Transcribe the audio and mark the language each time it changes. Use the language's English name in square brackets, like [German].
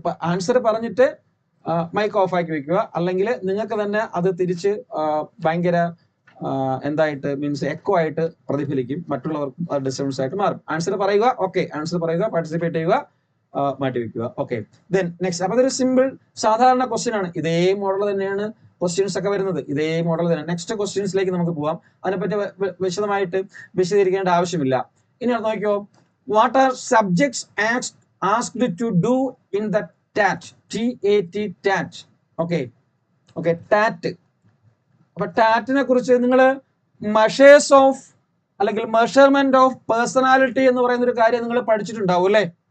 [Malayalam] Answer പറഞ്ഞിട്ട് mic off ആക്കി വെക്കുക, അല്ലെങ്കിൽ നിങ്ങൾക്ക് തന്നെ അത് തിരിച്ച് ഭയങ്കര എന്തായിട്ട് മീൻസ് എക്കോ ആയിട്ട് പ്രതിഫലിക്കും, മറ്റുള്ളവർക്കും അത് ഡിസ്റ്റർബൻസ് ആയിട്ട് മാറും. ആൻസർ പറയുക. ഓക്കെ, ആൻസർ പറയുക, പാർട്ടിസിപ്പേറ്റ് ചെയ്യുക, മാറ്റി വെക്കുക. Okay, then next. അപ്പൊ അതൊരു സിമ്പിൾ സാധാരണ ക്വസ്റ്റ്യൻ ആണ്. ഇതേ മോഡൽ തന്നെയാണ് ക്വസ്റ്റ്യൻസ് ഒക്കെ വരുന്നത്, ഇതേ മോഡൽ തന്നെ. നെക്സ്റ്റ് ക്വസ്റ്റ്യൻസിലേക്ക് നമുക്ക് പോവാം. അതിനെപ്പറ്റി വിശദമായിട്ട് വിശദീകരിക്കേണ്ട ആവശ്യമില്ല. ഇനി നോക്കിയോ, [English] What are subjects asked to do in the TAT, TAT. Okay, TAT. [Malayalam] അപ്പൊ ടാറ്റിനെ കുറിച്ച് നിങ്ങൾ മെഷേഴ്സ് ഓഫ്, അല്ലെങ്കിൽ [English] measurement of personality [Malayalam] എന്ന് പറയുന്ന ഒരു കാര്യം നിങ്ങൾ പഠിച്ചിട്ടുണ്ടാവും അല്ലെ?